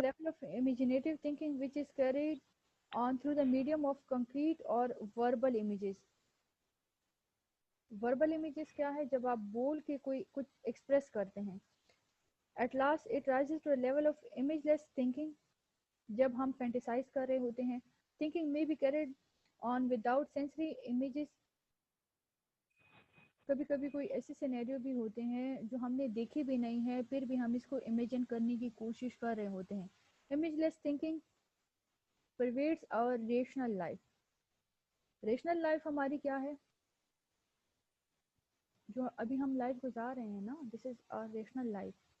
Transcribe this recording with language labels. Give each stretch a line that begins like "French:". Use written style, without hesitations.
English: level of imaginative thinking which is carried on through the medium of concrete or verbal images. Verbal images
Urdu: کیا ہے؟ جب آپ بول کے کوئی کچھ ایکسپریس کرتے ہیں.
English: At last it rises to a level of imageless thinking.
Urdu: جب ہم فینٹیسائز کر رہے ہوتے ہیں.
English: Thinking may be carried on without sensory images.
Urdu: کبھی کبھی کوئی ایسے سینیریو بھی ہوتے ہیں جو ہم نے دیکھے بھی نہیں ہیں, پھر بھی ہم اس کو امیجن کرنے کی کوشش کر رہے ہوتے ہیں.
English: Imageless thinking pervades our rational life.
Urdu: Rational life ہماری کیا ہے؟ جو ابھی ہم لائف گزار رہے ہیں نا,
English: This is our rational life.